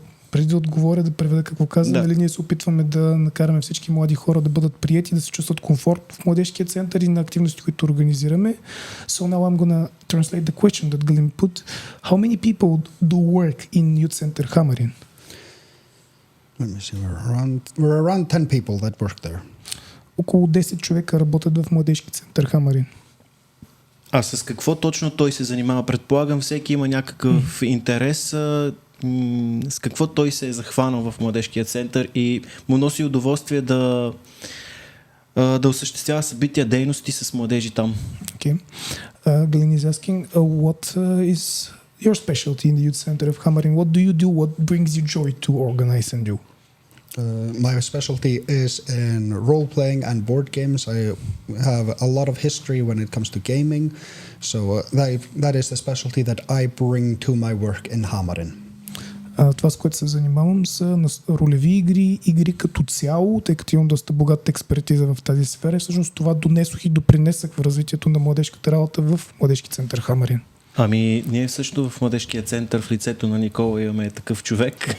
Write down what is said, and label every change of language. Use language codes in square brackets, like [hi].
[bg] Преди да отговоря, да преведа какво каза, нали, ние се опитваме да накараме всички млади хора да бъдат приети, да се чувстват комфорт в Младежкия център и на активности, които организираме. [en] So now I'm gonna translate the question that Galin put. How many people do work in Youth Center Хамарин? Let me see, we're around 10 people that work there. [bg] Около 10 човека работят в Младежки център Хамарин. А с какво точно той се занимава? Предполагам, всеки има някакъв интерес. С какво той се е захванал в Младежкия център и му носи удоволствие да осъществява събития, дейности с младежи там. [en] Okay. Galin is asking, what is your specialty in the youth center of Hamarin? What do you do? What brings you joy to organize and do? My specialty is in role-playing and board games. I have a lot of history when it comes to gaming, so that is the specialty that I bring to my work in Hammarin. [bg] Това, с което се занимавам, са ролеви игри като цяло, тъй като имам доста богата експертиза в тази сфера. Всъщност това донесох и допринесах в развитието на младежката работа в Младежки център Хамарин. Ами, ние също в Младежкия център в лицето на Никола имаме такъв човек.